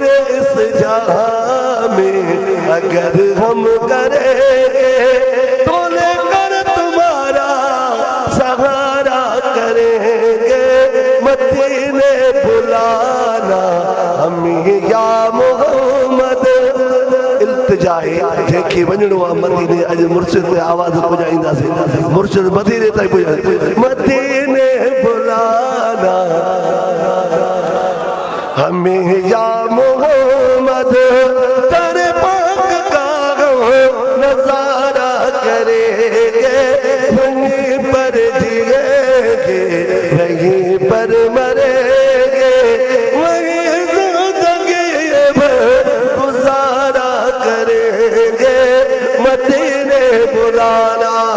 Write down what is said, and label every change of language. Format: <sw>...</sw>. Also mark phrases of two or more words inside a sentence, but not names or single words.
<ur>اس جہاں میں اگر ہم کریں گے تو لے کر تمہارا سہارا کریں گے مدینے بلانا ہمیں یا محمد التجا ہے</ur> <sd>جنکي وڃڻو آهي مديني اڄ مرشد تي آواز پهچائينداسين مرشد مديني تائين پهچائينداسين مديني</sd> <ur>بلانا ہمیں یا محمد در پاک کا نظارہ کریں گے وہیں پر جئیں گے وہیں پر مریں گے وہیں زندگی پر گزارا کریں گے مدینے بلانا</ur>